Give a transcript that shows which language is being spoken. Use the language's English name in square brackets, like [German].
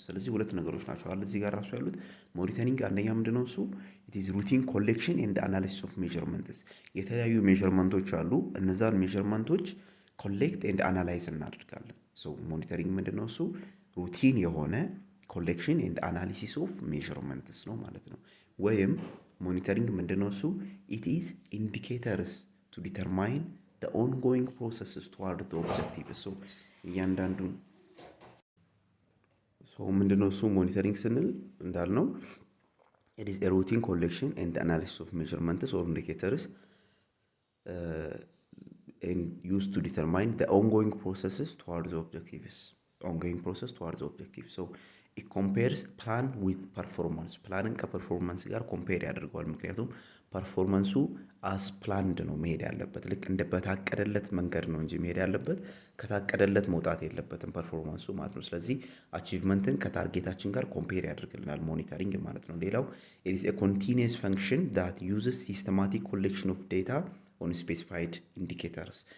[Amharic] ስለዚህ ሁለት ነገሮች ናቸው አለ እዚህ ጋር ራሱ ያሉት። ሞኒተሪንግ አንደኛ ምንድነው እሱ [English] it is routine collection and analysis of measurements [Amharic] የተለያዩ ሜዠርመንቶች አሉ እነዛን ሜዠርመንቶች ኮሌክት ኤንድ አናላይዝ እናደርጋለን። ሶ ሞኒተሪንግ ምንድነው እሱ ሩቲን የሆነ ኮሌክሽን ኤንድ አናሊሲስ ኦፍ ሜዠርመንትስ ነው ማለት ነው። ወይም ሞኒተሪንግ ምንድነው እሱ [English] it is indicators to determine the ongoing processes toward the objective. [Amharic] ሶ እያንዳንዱን ምንድነው እሱ ሞኒተሪንግ ስንል እንዳልነው [English] it is a routine collection and analysis of measurements or indicators and used to determine the ongoing processes towards the objectives. Ongoing process towards the objective. So it compares plan with performance. [Amharic] ፕላንን ከፐርፎርማንስ ጋር ኮምፔር ያደርገዋል። ምክንያቱም ፐርፎርማንሱ አስ ፕላንድ ነው መሄድ ያለበት ልክ እንደ በታቀደለት መንገድ ነው እንጂ መሄድ ያለበት ከታቀደለት መውጣት የለበትም ፐርፎርማንሱ ማለት ነው። ስለዚህ አቺቭመንትን ከታርጌታችን ጋር ኮምፔር ያደርግልናል ሞኒተሪንግ ማለት ነው። ሌላው [English] it is a continuous function that uses systematic collection of data on specified indicators.